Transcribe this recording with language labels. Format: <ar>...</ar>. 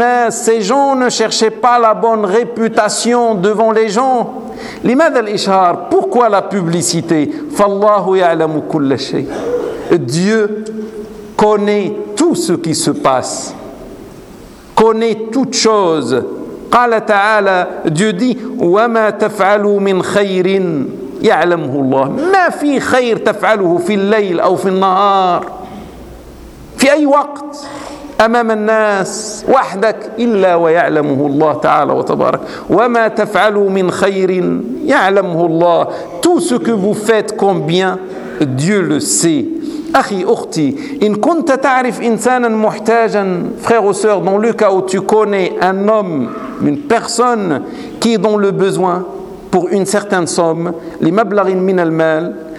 <fr>Ces gens ne cherchaient pas la bonne réputation devant les gens.</fr> <ar>لماذا الإشهار؟</ar> <fr>Pourquoi la publicité؟</fr> <ar>فالله يعلم كل شيء.</ar> <fr>Dieu connaît tout ce qui se passe. Connaît toute chose.</fr> <ar>قال تعالى</ar> <fr>Dieu dit</fr> <ar>وما تفعلوا من خير يعلمه الله. ما في خير تفعله في الليل أو في النهار. في أي وقت؟ أمام الناس وحدك إلا ويعلمه الله تعالى وتبارك وما تفعلوا من خير يعلمه الله</ar> <fr>Tout ce que vous faites combien Dieu le sait</fr> <ar>أخي أختي إن كنت تعرف إنسانا محتاجا</ar> <fr>Frère ou sœur dans le cas où tu connais un homme une personne qui est dans le besoin pour une certaine somme</fr> <ar>لمبلغ من المال</ar>